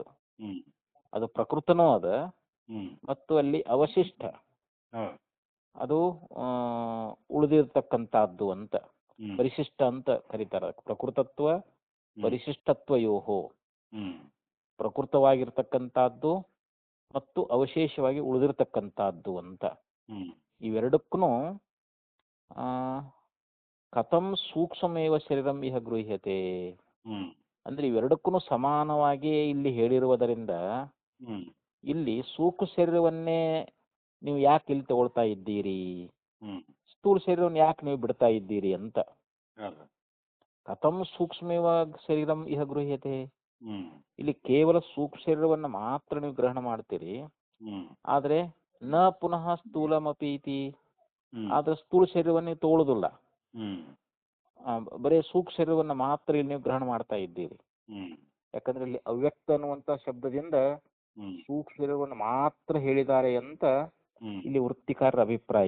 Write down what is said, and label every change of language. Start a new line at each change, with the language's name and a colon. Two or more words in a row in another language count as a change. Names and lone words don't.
Kannada: ಅದು ಪ್ರಕೃತನೂ ಅದ ಮತ್ತು ಅಲ್ಲಿ ಅವಶಿಷ್ಟ ಅದು ಉಳಿದಿರ್ತಕ್ಕಂಥದ್ದು ಅಂತ ಪರಿಶಿಷ್ಟ ಅಂತ ಕರೀತಾರ.
Sanskrit: ಪ್ರಕೃತತ್ವ ಪರಿಶಿಷ್ಟತ್ವಯೋಹೋ,
Kannada: ಪ್ರಕೃತವಾಗಿರ್ತಕ್ಕಂಥದ್ದು ಮತ್ತು ಅವಶೇಷವಾಗಿ ಉಳಿದಿರ್ತಕ್ಕಂಥದ್ದು ಅಂತ. ಇವೆರಡಕ್ಕೂ
Sanskrit: ಕಥಂ ಸೂಕ್ಷ್ಮೇವ ಶರೀರಂ ಇಹ ಗೃಹ್ಯತೆ
Kannada: ಅಂದ್ರೆ ಇವೆರಡಕ್ಕೂ ಸಮಾನವಾಗಿ ಇಲ್ಲಿ ಹೇಳಿರುವುದರಿಂದ ಇಲ್ಲಿ ಸೂಕ್ಷ್ಮ ಶರೀರವನ್ನೇ ನೀವು ಯಾಕೆ ಇಲ್ಲಿ ತಗೊಳ್ತಾ ಇದ್ದೀರಿ, ಸ್ಥೂಲ ಶರೀರವನ್ನು ಯಾಕೆ ನೀವು ಬಿಡ್ತಾ ಇದ್ದೀರಿ ಅಂತ.
Sanskrit: ಕಥಂ ಸೂಕ್ಷ್ಮೇವ ಶರೀರಂ ಇಹ ಗೃಹ್ಯತೆ,
Kannada: ಇಲ್ಲಿ ಕೇವಲ ಸೂಕ್ಷ್ಮ ಶರೀರವನ್ನು ಮಾತ್ರ ನೀವು ಗ್ರಹಣ ಮಾಡ್ತೀರಿ, ಆದ್ರೆ
Sanskrit: ನ ಪುನಃ ಸ್ಥೂಲಮಪಿ ಇತಿ,
Kannada: ಆದ್ರೆ ಸ್ಥೂಲ ಶರೀರವನ್ನು ನೀವು ತಗೊಳ್ಳೋದಿಲ್ಲ. ಬರೀ ಸೂಕ್ಷ್ಮ ಶರೀರವನ್ನು ಮಾತ್ರ ಇಲ್ಲಿ ನೀವು ಗ್ರಹಣ ಮಾಡ್ತಾ ಇದ್ದೀರಿ. ಯಾಕಂದ್ರೆ ಇಲ್ಲಿ ಅವ್ಯಕ್ತ ಅನ್ನುವಂತ ಶಬ್ದದಿಂದ ಸೂಕ್ಷ್ಮ ಶರೀರವನ್ನು ಮಾತ್ರ ಹೇಳಿದ್ದಾರೆ ಅಂತ ಇಲ್ಲಿ ವೃತ್ತಿಕಾರರ ಅಭಿಪ್ರಾಯ.